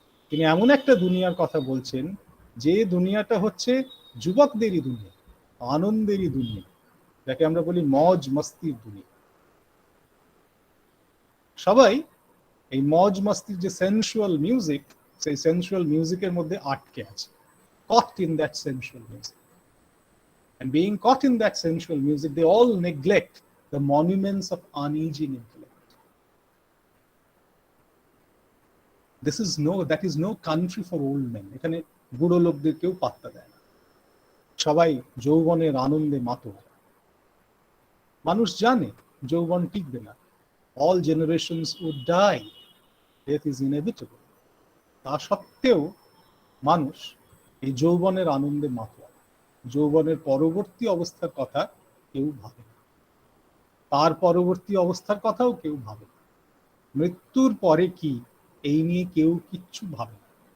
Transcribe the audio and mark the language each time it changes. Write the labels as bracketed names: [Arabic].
[Bangla] তিনি এমন একটা দুনিয়ার কথা বলছেন যে দুনিয়াটা হচ্ছে যুবকদেরই দুনিয়া, আনন্দেরই দুনিয়া, যাকে আমরা বলি মজ মস্তির দুনিয়া। সবাই এই মজ মস্তির যে সেন্সুয়াল মিউজিক, সেই সেন্সুয়াল মিউজিকের মধ্যে আটকে আছে, [English] caught in that sensual music. And being caught in that sensual music, they all neglect the monuments of unaging intellect. That is no country for old men. [Bangla] এখানে বুড়ো লোকদের কেউ পাত্তা দেয় না, সবাই যৌবনের আনন্দে মাতোয়ারা। মানুষ জানে যৌবন টিকবে না, [English] all generations would die, death is inevitable. [Bangla] তা সত্ত্বেও মানুষ এই যৌবনের আনন্দে মাতোয়ারা, যৌবনের পরবর্তী অবস্থার কথা কেউ ভাবে না, তার পরবর্তী অবস্থার কথাও কেউ ভাবে না, মৃত্যুর পরে কি এই নিয়ে কেউ কিচ্ছু ভাবে না।